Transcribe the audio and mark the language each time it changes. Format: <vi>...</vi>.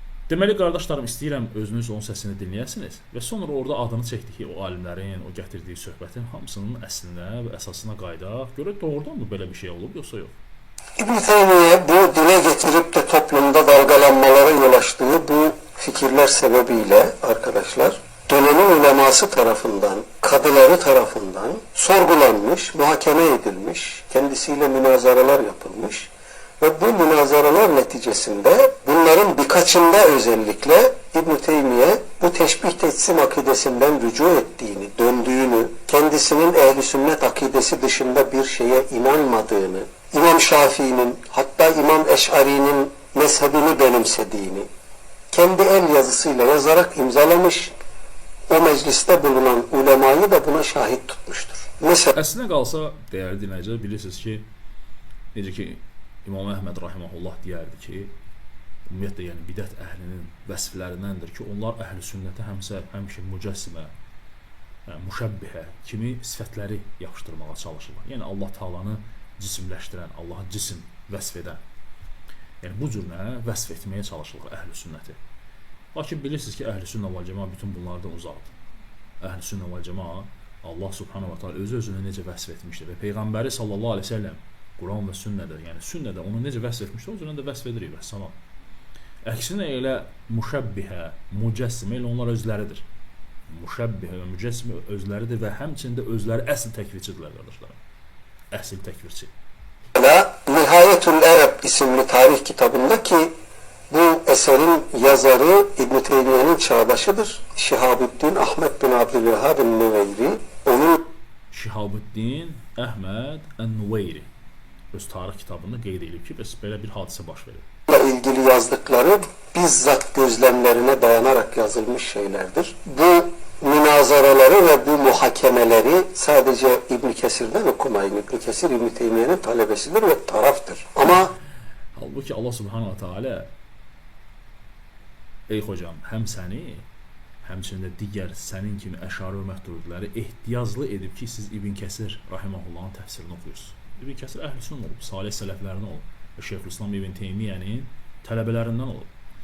<az>Deməli, qardaşlarım, istəyirəm özünüz onun səsini dinləyəsiniz və sonra orada adını çəkdik ki, o alimlərin, o gətirdiyi söhbətin hamısının əslinə və əsasına qaydaq. Görək, doğrudan mı belə bir şey olub, yoxsa yox?</az> <tr>İbn Teymiyyə bu dilə getirib də toplumda dalgalanmalara yol açtığı bu fikirlər sebebiyle arkadaşlar dönemin uleması tarafından, kadıları tarafından sorgulanmış, muhakeme edilmiş, kendisiyle münazaralar yapılmış ve bu münazaralar neticesinde bunların birkaçında özellikle İbn-i Teymiye bu teşbih teçsim akidesinden rücu ettiğini, döndüğünü, kendisinin ehl-i sünnet akidesi dışında bir şeye inanmadığını, İmam Şafii'nin hatta İmam Eş'ari'nin mezhebini benimsediğini kendi el yazısıyla yazarak imzalamış, o mecliste bulunan ulemayı da buna şahit tutmuştur. Mesela</tr> <az>Əslində qalsa, dəyərli dinləyicilər, bilirsiniz ki, necə ki İmam Əhməd rahimehullah deyərdi ki, ümumiyyətlə yəni bidət əhlinin vəsiflərindəndir ki, onlar əhl-i sünnətə həmişə mücəssimə, müşəbbihə kimi sifətləri yapışdırmağa çalışırlar. Yəni Allah Taalanı cisimləşdirən, Allaha cisim vəsf edən, yəni bu cür vəsf etməyə çalışırlar əhl-i sünnəti. Lakin bilirsiniz ki, əhl-i sünnə vəl cəmaa bütün bunlardan uzaqdır. Əhl-i sünnə vəl cəmaa Allah subhanahu wa ta'ala özü-özünü necə vəsf etmişdir və Peyğəmbəri sallallahu aleyhi ve sellem Quran və sünnədə, yəni sünnədə onu necə vəsf etmişdir, o cürə də vəsf edirik və salam. Əksinə elə müşəbbihə, mücəssimə elə onlar özləridir. Müşəbbihə və mücəssimə özləridir və həmçində özləri əsl təkvirçidirlər qardaşlarım. Əsl təkvirçi.</az> <tr>Nihayetül Ereb isimli tarih kitabında ki bu eserin yazarı İbn-i Teymiye'nin çağdaşıdır. Şihabuddin Ahmet bin Abdülvehhab el-Nüveyri. Onun</tr> <az>Şihabuddin Əhməd el-Nüveyri öz tarix kitabında qeyd edilib ki, belə bir hadisə baş verir.</az> <tr>ilgili yazdıkları bizzat gözlemlerine dayanarak yazılmış şeylerdir. Bu münazaraları ve bu muhakemeleri sadece İbn Kesir'den okumayın. İbn Kesir İbn Teymiye'nin talebesidir ve taraftır. Ama</tr> <az>halbuki Allah subhanahu wa ta'ala ey hocam, həm səni, həmçində digər sənin kimi əşari və məhdudləri ehtiyaclı edib ki, siz İbn Kəsir rahimehullahın təfsirini oxuyursunuz. İbn Kəsir əhl-i sünnə olub, salih sələflərindən olub və Şeyxülislam İbn Teymiyənin tələbələrindən olub.</az>